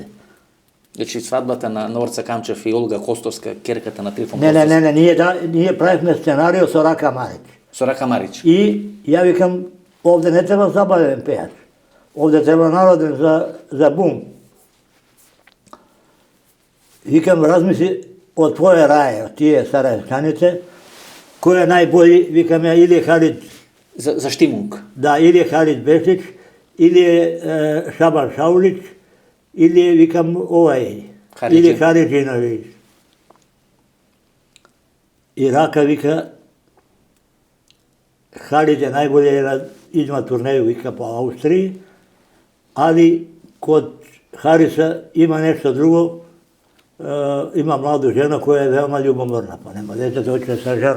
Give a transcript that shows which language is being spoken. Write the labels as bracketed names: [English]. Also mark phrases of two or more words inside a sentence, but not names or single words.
[Macedonian] Значи свадбата на Орце Камчев и Олга Костовска, керката на Трифон Костовска. Не, ние правихме сценарио со Рака Марич. Со Рака Марич. И ја викам, овде не треба забавен пејач. Овде треба народен за бум. Викам, [Serbian] od tvoje raje, od tije Sarajevčanice, ko je najbolji, vikam ja, ili je Halid, za Štimung. da, ili je Halid Bešić, ili je Šaban Šaulić, ili je, vikam, ili je Haridžinović. I Raka vika, Halid je najbolje jer izma turneju vika po Austriji, ali kod Harisa ima nešto drugo, ima mladu ženu koja je veoma ljubomorna, pa nema dete da hoće sa ženom.